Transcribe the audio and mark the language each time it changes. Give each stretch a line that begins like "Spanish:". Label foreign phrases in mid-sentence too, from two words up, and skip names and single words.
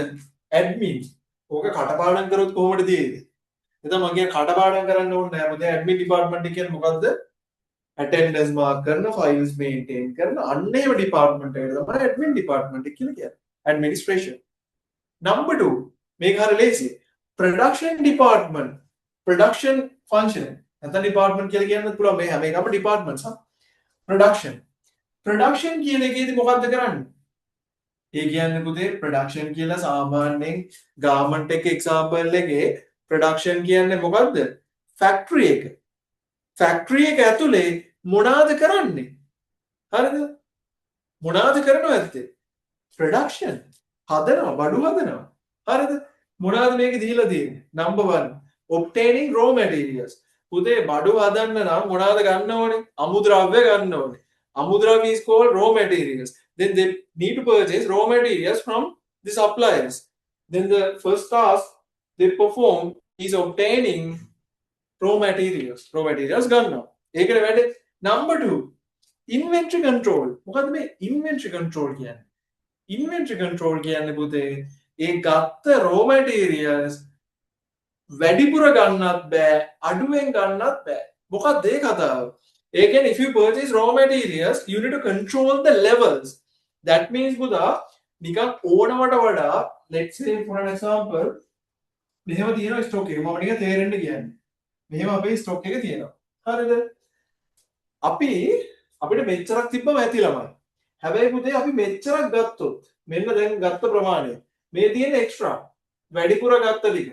Sinhala: ඇඩ්මින්. ඕක කටපාඩම් කරොත් කොහොමද තියෙන්නේ? එතන මම කියන කටපාඩම් කරන්න ඕනේ නෑ. පුතේ ඇඩ්මින් ඩිපාර්ට්මන්ට් එක කියන්නේ මොකද්ද?
English: attendance mark
Sinhala: කරන,
English: files maintain
Sinhala: කරන අන්නේම ඩිපාර්ට්මන්ට් එකට තමයි ඇඩ්මින් ඩිපාර්ට්මන්ට් එක කියලා කියන්නේ. administration. number 2 මේක හරිය ලේසියි.
English: production department. production function.
Sinhala: නැත්නම් ඩිපාර්ට්මන්ට් කියලා කියන්නත් පුළුවන් මේ හැම එකම ඩිපාර්ට්මන්ට්ස් හා.
English: production production
Sinhala: කියන එකේදී මොකද්ද කරන්නේ? ඒ කියන්නේ පුතේ production කියලා සාමාන්‍යයෙන් garment එක example එකේ production කියන්නේ මොකද්ද? factory එක. factory එක ඇතුලේ මොනවාද කරන්නේ? හරිද? මොනවාද කරනව ඇත්තේ? production. හදනවා, බඩු හදනවා. හරිද? මොනවාද මේකේ දීලා තියෙන්නේ?
English: number 1 obtaining raw materials.
Sinhala: පුතේ බඩු හදන්න නම් මොනවාද ගන්න ඕනේ? අමුද්‍රව්‍ය ගන්න ඕනේ.
English: Amudravya is called raw materials. Then they need to purchase raw materials from the suppliers. Then the first task they perform is obtaining raw materials. Raw materials
Sinhala: ගන්නවා. ඒකට වැඩ number 2
English: inventory control.
Sinhala: මොකද්ද මේ
English: inventory control
Sinhala: කියන්නේ?
English: Inventory control
Sinhala: කියන්නේ පුතේ ඒ ගත්ත
English: raw materials
Sinhala: වැඩිපුර ගන්නත් බෑ අඩුවෙන් ගන්නත් බෑ. මොකක්ද ඒ කතාව?
English: Again, if you purchase raw materials, you need to control the levels. That means, Buddha,
Sinhala: නිකන් ඕනවට වඩා,
English: let's say for an example,
Sinhala: මෙහෙම තියෙනවා stock එක. මම නිකන් තේරෙන්න කියන්නේ. මෙහෙම අපේ stock එක තියෙනවා. හරිද? අපිට මෙච්චරක් තිබ්බම ඇති ළමයි. හැබැයි පුතේ අපි මෙච්චරක් ගත්තොත් මෙන්න දැන් ගත්ත ප්‍රමාණය. මේ තියෙන extra වැඩිපුර ගත්ත ටික.